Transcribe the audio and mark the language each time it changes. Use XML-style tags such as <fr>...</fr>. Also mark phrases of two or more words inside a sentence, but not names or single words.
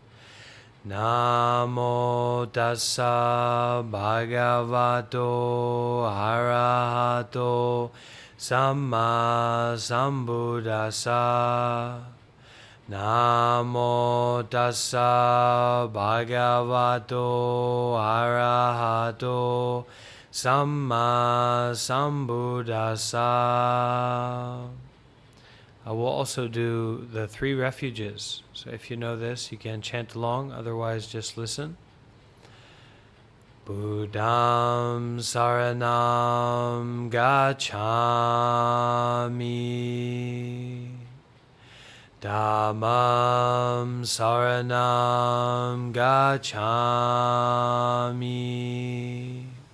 <pi>Namo tassa bhagavato arahato samma sambuddhassa. Namo tassa bhagavato arahato samma sambuddhassa.</pi> <en>I will also do the 3 refuges. So if you know this, you can chant along. Otherwise, just listen.</en> <pi>Buddham saranam gacchami. Dhammam saranam gacchami.</pi>